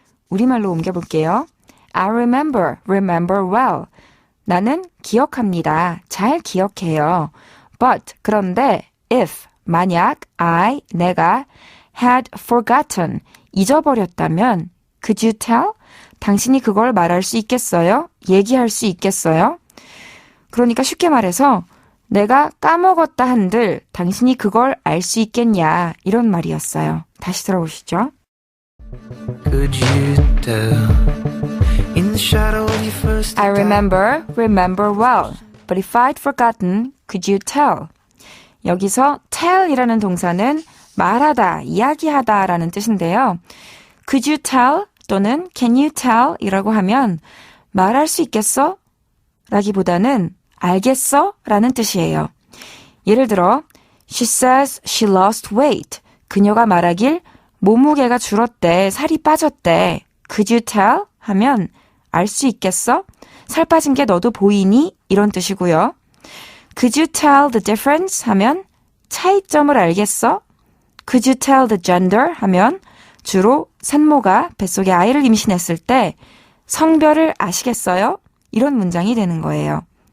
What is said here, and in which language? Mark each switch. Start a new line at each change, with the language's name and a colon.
Korean: 우리말로 옮겨볼게요.
English: I remember well.
Korean: 나는 기억합니다. 잘 기억해요.
English: But,
Korean: 그런데,
English: if,
Korean: 만약, 내가,
English: had forgotten,
Korean: 잊어버렸다면,
English: could you tell?
Korean: 당신이 그걸 말할 수 있겠어요? 얘기할 수 있겠어요? 그러니까 쉽게 말해서, 내가 까먹었다 한들, 당신이 그걸 알 수 있겠냐, 이런 말이었어요. 다시 들어보시죠.
English: Could you tell? In the shadow of your first I remember well. But if I'd forgotten, could you tell?
Korean: 여기서 tell이라는 동사는 말하다, 이야기하다 라는 뜻인데요.
English: Could you tell
Korean: 또는
English: can you tell
Korean: 이라고 하면 말할 수 있겠어? 라기보다는 알겠어? 라는 뜻이에요. 예를 들어
English: She says she lost weight.
Korean: 그녀가 말하길 몸무게가 줄었대, 살이 빠졌대.
English: Could you tell?
Korean: 하면 알 수 있겠어? 살 빠진 게 너도 보이니? 이런 뜻이고요.
English: Could you tell the difference?
Korean: 하면 차이점을 알겠어?
English: Could you tell the gender?
Korean: 하면 주로 산모가 뱃속에 아이를 임신했을 때 성별을 아시겠어요? 이런 문장이 되는 거예요.